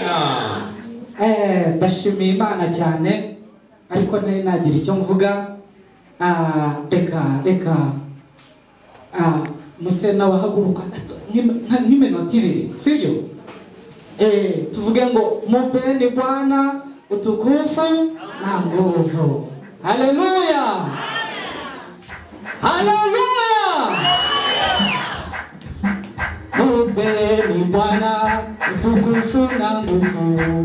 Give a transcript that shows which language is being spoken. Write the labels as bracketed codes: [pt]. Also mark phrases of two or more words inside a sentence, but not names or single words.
[rw] Ndashimiye Imana cyane, ariko ntari nagira icyo mvuga. Reka Musena wahaguruka nk'iminota ibiri, sibyo? Tuvuge ngo [sw] mupeni Bwana utukufu na nguvu. Haleluya. Haleluya. Umpeni Bwana utukufu na nguvu.